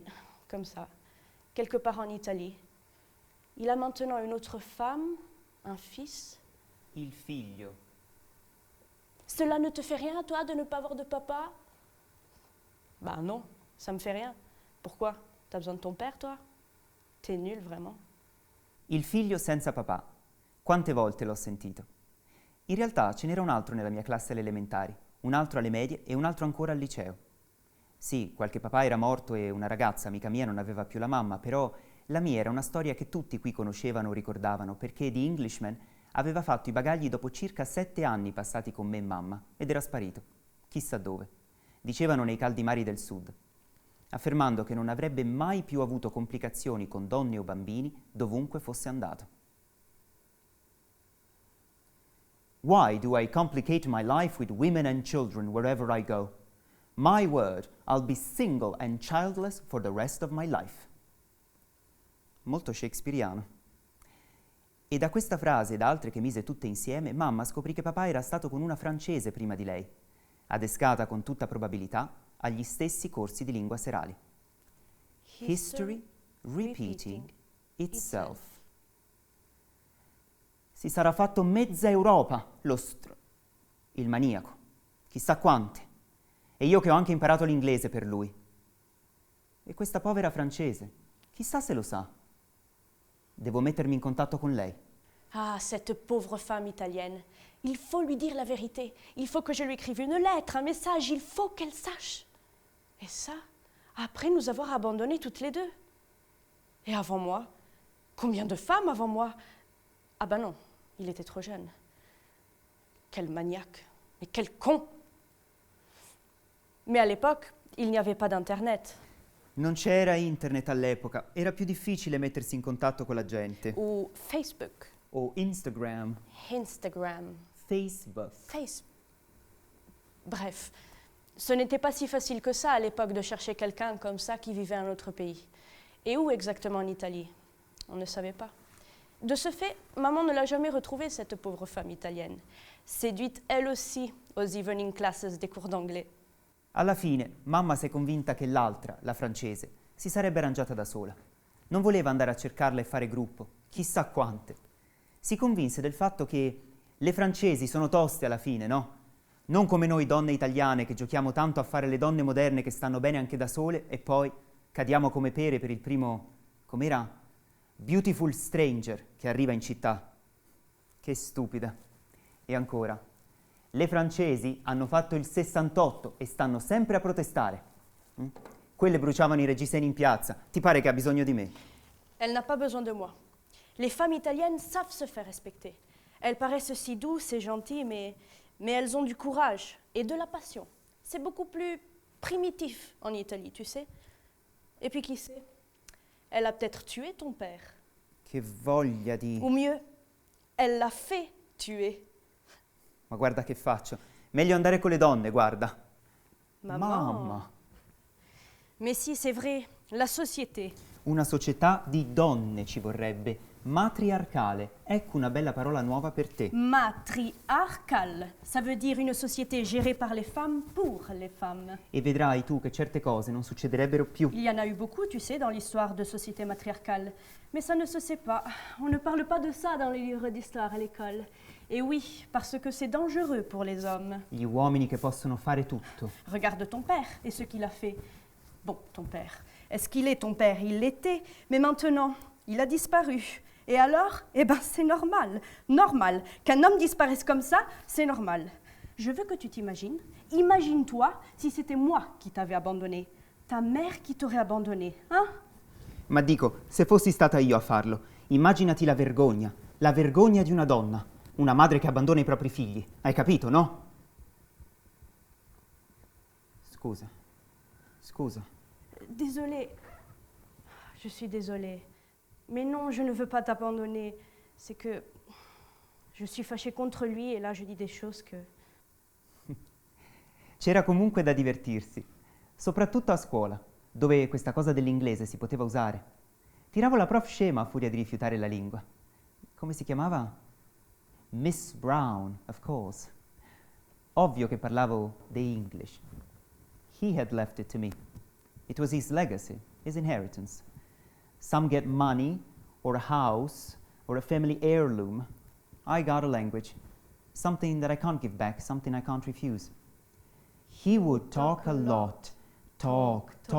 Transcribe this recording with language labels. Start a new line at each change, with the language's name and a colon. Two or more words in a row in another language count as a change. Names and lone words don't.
French: Comme ça, quelque part en Italie. Il a maintenant une autre femme, un fils.
Italian: Il figlio.
French: Cela ne te fait rien, toi, de ne pas avoir de papa? Bah non, ça me fait rien. Pourquoi? T'as besoin de ton père, toi? T'es nul, vraiment.
Italian: Il figlio senza papà. Quante volte l'ho sentito. In realtà ce n'era un altro nella mia classe alle elementari, un altro alle medie e un altro ancora al liceo. Sì, qualche papà era morto e una ragazza, amica mia, non aveva più la mamma, però la mia era una storia che tutti qui conoscevano o ricordavano, perché
English: The Englishman
Italian: aveva fatto i bagagli dopo circa 7 anni passati con me e mamma, ed era sparito. Chissà dove. Dicevano nei caldi mari del sud, affermando che non avrebbe mai più avuto complicazioni con donne o bambini dovunque fosse andato.
English: Why do I complicate my life with women and children wherever I go? My word, I'll be single and childless for the rest of my life.
Italian: Molto shakespeariano. E da questa frase e da altre che mise tutte insieme, mamma scoprì che papà era stato con una francese prima di lei, adescata con tutta probabilità agli stessi corsi di lingua serali.
English: History repeating itself.
Italian: Si sarà fatto mezza Europa, il maniaco. Chissà quante. E io che ho anche imparato l'inglese per lui. E questa povera francese, chissà se lo sa. Devo mettermi in contatto con lei.
French: Ah, cette pauvre femme italienne. Il faut lui dire la vérité. Il faut que je lui écrive une lettre, un message. Il faut qu'elle sache. Et ça, après nous avoir abandonnés toutes les deux. Et avant moi, combien de femmes avant moi? Ah ben non, il était trop jeune. Quel maniaque. Mais quel con. Mais à l'époque, il n'y avait pas d'internet.
Italian: Non c'era internet all'epoca, era più difficile mettersi in contatto con la gente.
French: Ou Facebook.
Italian: O Instagram. Instagram. Facebook.
French: Bref, ce n'était pas si facile que ça à l'époque de chercher quelqu'un comme ça qui vivait en autre pays. Et où exactement en Italie? On ne savait pas. De ce fait, maman ne l'a jamais retrouvée, cette pauvre femme italienne, séduite elle aussi aux
English: evening classes
French: des cours d'anglais.
Italian: Alla fine, mamma si è convinta che l'altra, la francese, si sarebbe arrangiata da sola. Non voleva andare a cercarla e fare gruppo, chissà quante. Si convinse del fatto che le francesi sono toste alla fine, no? Non come noi donne italiane che giochiamo tanto a fare le donne moderne che stanno bene anche da sole e poi cadiamo come pere per il primo com'era
English: Beautiful Stranger
Italian: che arriva in città. Che stupida. E ancora, le francesi hanno fatto il 68 e stanno sempre a protestare. Quelle bruciavano i reggiseni in piazza. Ti pare che ha bisogno di me?
French: Elle n'a pas besoin de moi. Les femmes italiennes savent se faire respecter. Elles paraissent si douces et gentilles, mais elles ont du courage et de la passion. C'est beaucoup plus primitif en Italie, tu sais. Et puis qui sait, elle a peut-être tué ton père.
Italian: Che voglia di...
French: Ou mieux, elle l'a fait tuer.
Italian: Ma guarda che faccio. Meglio andare con le donne, guarda.
French: Maman.
Italian: Mamma.
French: Mais si, c'est vrai, la société.
Italian: Una società di donne ci vorrebbe. Matriarcale. Ecco una bella parola nuova per te. Matriarcale,
French: ça veut dire une société gérée par les femmes pour les femmes.
Italian: E vedrai tu che certe cose non succederebbero più.
French: Il y en a eu beaucoup, tu sais, dans l'histoire de société matriarcale. Mais ça ne se sait pas. On ne parle pas de ça dans les livres d'histoire à l'école. Et oui, parce que c'est dangereux pour les hommes.
Italian: Gli uomini che possono fare tutto.
French: Regarde ton père et ce qu'il a fait. Bon, ton père. Est-ce qu'il est ton père? Il l'était. Mais maintenant, il a disparu. Et alors? Eh ben, c'est normal. Normal. Qu'un homme disparaisse comme ça, c'est normal. Je veux que tu t'imagines. Imagine-toi si c'était moi qui t'avais abandonné. Ta mère qui t'aurait abandonné, hein?
Italian: Ma dico, se fossi stata io a farlo, immaginati la vergogna di una donna, una madre che abbandona i propri figli. Hai capito, no? Scusa.
French: Désolée. Je suis désolée. Mais non, je ne veux pas t'abandonner. C'est que je suis fâchée contre lui et là je dis des choses que...
Italian: C'era comunque da divertirsi, soprattutto a scuola, dove questa cosa dell'inglese si poteva usare. Tiravo la prof scema a furia di rifiutare la lingua. Come si chiamava?
English: Miss Brown, of course.
Italian: Ovvio che parlavo
English: the English. He had left it to me. It was his legacy, his inheritance. Some get money, or a house, or a family heirloom. I got a language. Something that I can't give back, something I can't refuse. He would talk a lot. Talk.